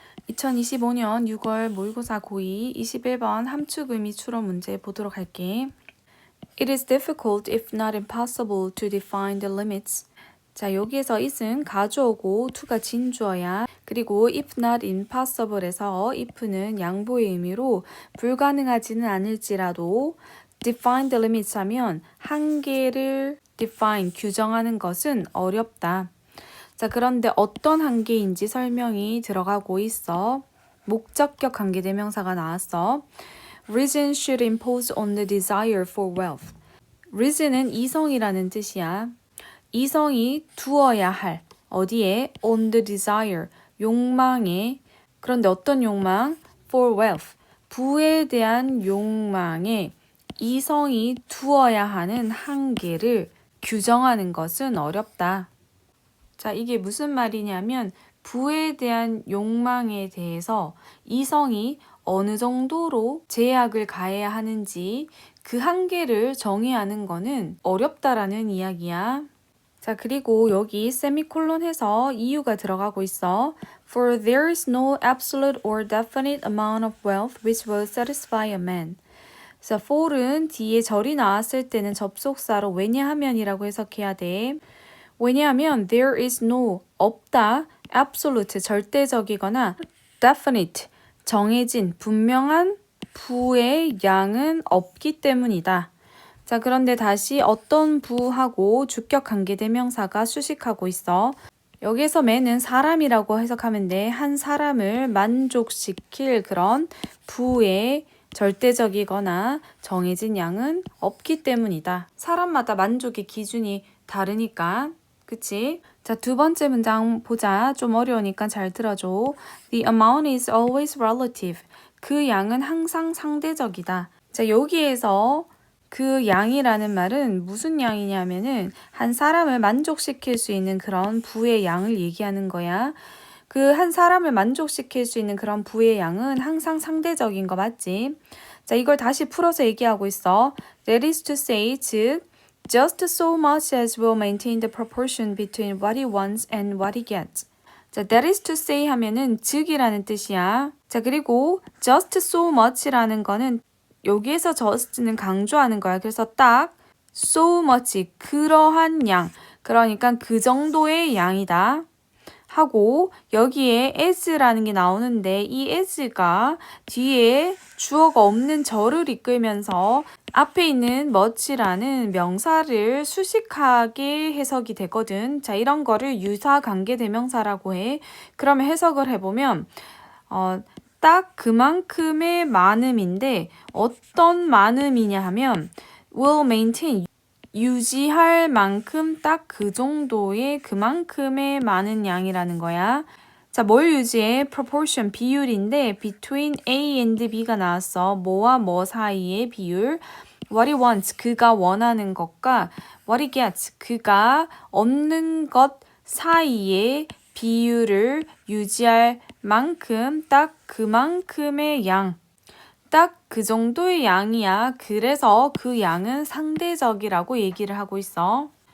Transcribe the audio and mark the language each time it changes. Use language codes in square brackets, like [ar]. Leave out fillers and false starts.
[ko] 2025년 6월 모의고사 고2 21번 함축 의미 추론 문제 보도록 할게. [en] It is difficult if not impossible to define the limits. [ko] 자, 여기에서 it은 가주어고 to가 진주어야. 그리고 [en] if not impossible [ko] 에서 if는 양보의 의미로 불가능하지는 않을지라도 [en] define the limits [ko] 하면 한계를 define, 규정하는 것은 어렵다. 자, 그런데 어떤 한계인지 설명이 들어가고 있어. 목적격 관계대명사가 나왔어. [en] Reason should impose on the desire for wealth. [ko] Reason은 이성이라는 뜻이야. 이성이 두어야 할, 어디에? [en] On the desire, [ko] 욕망에. 그런데 어떤 욕망? [en] For wealth, [ko] 부에 대한 욕망에 이성이 두어야 하는 한계를 규정하는 것은 어렵다. 자, 이게 무슨 말이냐면 부에 대한 욕망에 대해서 이성이 어느 정도로 제약을 가해야 하는지 그 한계를 정해야 하는 거는 어렵다라는 이야기야. 자, 그리고 여기 세미콜론 해서 이유가 들어가고 있어. [en] For there is no absolute or definite amount of wealth which will satisfy a man. [ko] 자, for은 뒤에 절이 나왔을 때는 접속사로 왜냐하면이라고 해석해야 돼. 왜냐하면 [en] there is no, [ko] 없다, absolute, 절대적이거나 definite, 정해진, 분명한 부의 양은 없기 때문이다. 자, 그런데 다시 어떤 부하고 주격 관계대명사가 수식하고 있어. 여기에서 man은 사람이라고 해석하면 돼. 한 사람을 만족시킬 그런 부의 절대적이거나 정해진 양은 없기 때문이다. 사람마다 만족의 기준이 다르니까. 그치? 자, 두 번째 문장 보자. 좀 어려우니까 잘 들어줘. [en] The amount is always relative. [ko] 그 양은 항상 상대적이다. 자, 여기에서 그 양이라는 말은 무슨 양이냐면은 한 사람을 만족시킬 수 있는 그런 부의 양을 얘기하는 거야. 그 한 사람을 만족시킬 수 있는 그런 부의 양은 항상 상대적인 거 맞지? 자, 이걸 다시 풀어서 얘기하고 있어. [en] That is to say, [ko] 즉 [en] just so much as will maintain the proportion between what he wants and what he gets. [ko] 자, [en] that is to say [ko] 하면은 즉이라는 뜻이야. 자, 그리고 [en] just so much [ko] 라는 거는 여기에서 just는 강조하는 거야. 그래서 딱 so much, 그러한 양. 그러니까 그 정도의 양이다. 하고 여기에 as라는 게 나오는데 이 as가 뒤에 주어가 없는 절을 이끌면서 앞에 있는 much라는 명사를 수식하게 해석이 되거든. 자, 이런 거를 유사 관계대명사라고 해. 그러면 해석을 해보면 딱 그만큼의 많음인데 어떤 많음이냐 하면 [en] will maintain, [ko] 유지할 만큼 딱 그 정도의 그만큼의 많은 양이라는 거야. 자, 뭘 유지해? proportion, 비율인데 [en] between A and B [ko] 가 나왔어. 뭐와 뭐 사이의 비율. [en] What he wants, [ko] 그가 원하는 것과 [en] what he gets, [ko] 그가 얻는 것 사이의 비율을 유지할 만큼 딱 그만큼의 양. 딱 그 정도의 양이야. 그래서 그 양은 상대적이라고 얘기를 하고 있어.